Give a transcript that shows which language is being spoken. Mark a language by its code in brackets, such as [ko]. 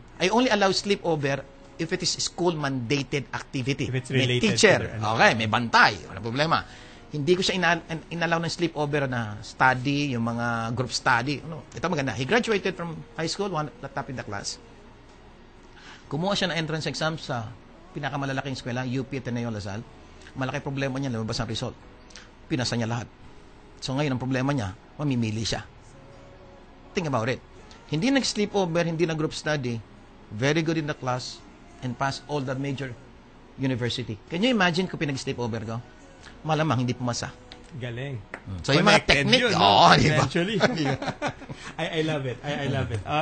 [en] I only allow sleepover if it is school-mandated activity. If it's [tl] may [en] related teacher. to [tl] Okay, may bantay. Wala problema. Hindi ko siya inalaw ng sleepover na study, yung mga group study. Ito maganda. [en] He graduated from high school, one top in the class. [tl] Kumuha siya ng entrance exam sa pinakamalalaking eskwela, UP Ateneo Lasal. Malaki problema niya, lumabas ang result. Pinasa niya lahat. So ngayon, ang problema niya, mamimili siya. [en] Think about it. [tl] Hindi nag-sleepover, hindi nag-group study, [en] very good in the class, and passed all the major university. Can you imagine [tl] kung pinag-sleepover ko? Malamang hindi pumasa. Galing. So yung mga technique, yun, [en] eventually. I love it. I love it.